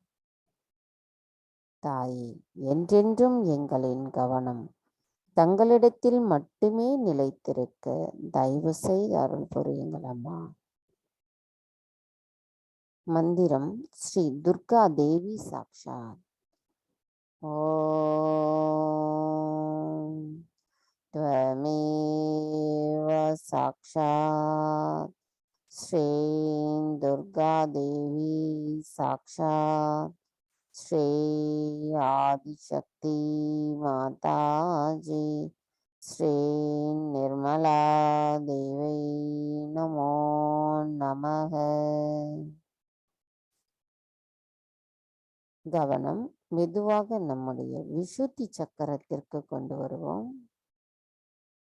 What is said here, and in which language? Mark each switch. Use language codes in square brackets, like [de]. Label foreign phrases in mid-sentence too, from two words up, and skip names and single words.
[ta] தாயே, என்றென்றும் எங்களின் கவனம் தங்களிடத்தில் மட்டுமே நிலைத்திருக்க தயவு செய்து அருள் புரியுங்கள் அம்மா. மந்திரம். ஸ்ரீ துர்கா தேவி சாக்ஷாத். [sa] ஓம் त्वमेव साक्षात् श्री दुर्गा देवी साक्षात् श्री आदिशक्ति माता जी श्री निर्मला देवी नमो नमः. [ta] கவனம். மெதுவாக நம்முடைய விசுத்தி சக்கரத்திற்கு கொண்டு வருவோம்.